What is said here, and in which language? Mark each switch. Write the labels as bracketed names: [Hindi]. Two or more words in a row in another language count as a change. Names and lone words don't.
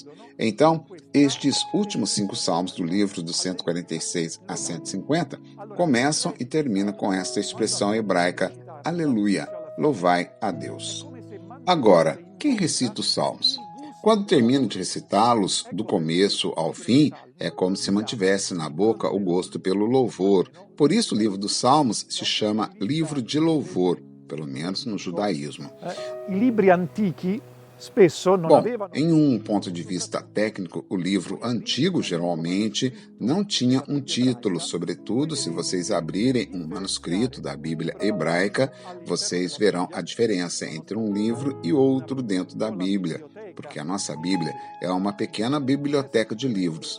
[Portuguese] Então, estes últimos 5 salmos do livro do 146 a 150 começam e terminam com esta expressão hebraica, aleluia, louvai a Deus. Agora, quem recita os salmos? Quando termino de recitá-los, do começo ao fim, é como se mantivesse na boca o gosto pelo louvor. Por isso o livro dos Salmos se chama livro de louvor, pelo menos no judaísmo. [Italian] I libri antichi spesso non [Portuguese] Bom, [Italian] avevano... [Portuguese] em um ponto de vista técnico, o livro antigo geralmente não tinha um título, sobretudo se vocês abrirem um manuscrito da Bíblia hebraica, vocês verão a diferença entre um livro e outro dentro da Bíblia, porque a nossa Bíblia é uma pequena biblioteca de livros.